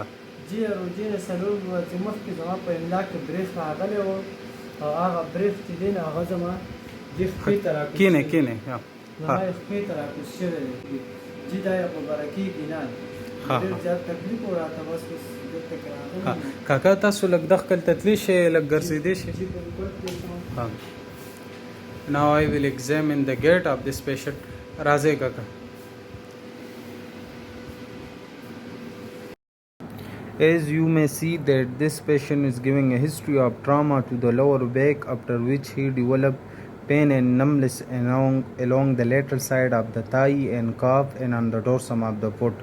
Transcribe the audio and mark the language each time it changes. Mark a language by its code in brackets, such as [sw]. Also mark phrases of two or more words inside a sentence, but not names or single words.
[ps] جی روجې نه څلور ورځې مخکې زما په املا کې بریښ راغلی و او هغه بریښ چې دی نو هغه زما دې خپې ته راکوز کینې شوی. کینې زما یې خپې ته راکوز شوی دی. جی دا یې خبره کېږي نه. ډېر زیات تکلیف و راته بس اوس دلته کې راغلی یم. کاکا تاسو لږ دخل ته تللی شئ لږ ګرځېدی شئ. جی بالکل تللی. [en] Now I will examine the gait of this patient. [ps] راځئ کاکا. [en] As you may see that this patient is giving a history of trauma to the lower back, after which he developed pain and numbness along the lateral side of the thigh and calf and on the dorsum of the foot.